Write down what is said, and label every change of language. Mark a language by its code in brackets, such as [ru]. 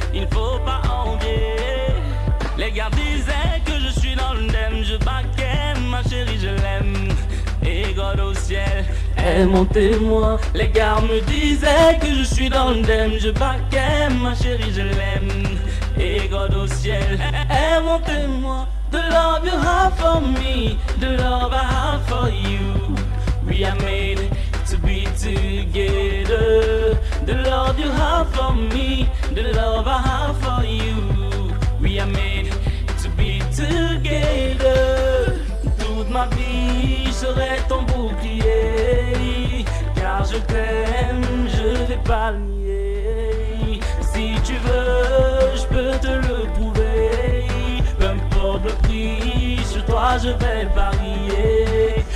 [fr] Il faut pas envier. Les gars disaient que je suis dans le thème, je baquais ma chérie, je l'aime. Et God au ciel est mon témoin. Les gars me disaient que je suis dans le thème, je baquais ma chérie, je l'aime. Et God au ciel est mon témoin. [en] The love you have for me, the love I have for you. We are made to be together. The love you have for me, the love I have for you. We are made to be together. [fr] Toute ma vie, je serai ton bouclier. Car je t'aime, je vais pas le nier. Si tu veux, je peux te le prouver. Peu importe le prix, sur toi je vais parier.